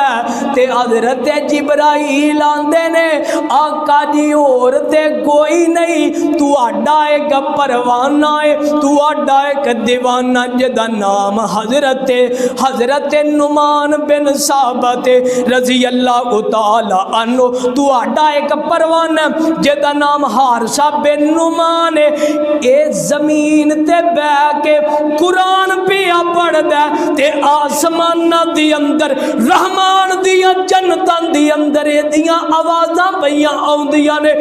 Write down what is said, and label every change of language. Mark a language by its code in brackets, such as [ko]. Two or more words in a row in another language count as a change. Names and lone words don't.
[pa] تے حضرت جبرائیل آندے نے آقا جی ہور تے کوئی نہیں، تہاڈا اک پروانہ ہے، تہاڈا اک دیوانہ جہدا نام حضرت نعمان بن ثابت [ar] رضي الله تعالى عنه, [pa] تہاڈا اک پروانہ جہدا نام حارثہ بن نعمان ہے. ایہ زمین تے بیٹھ کے قرآن پیا پڑھدا تے اسماناں دے اندر رحمان دیاں جنتاں دے اندر ایہدیاں آوازاں پئیاں آؤندیاں نے.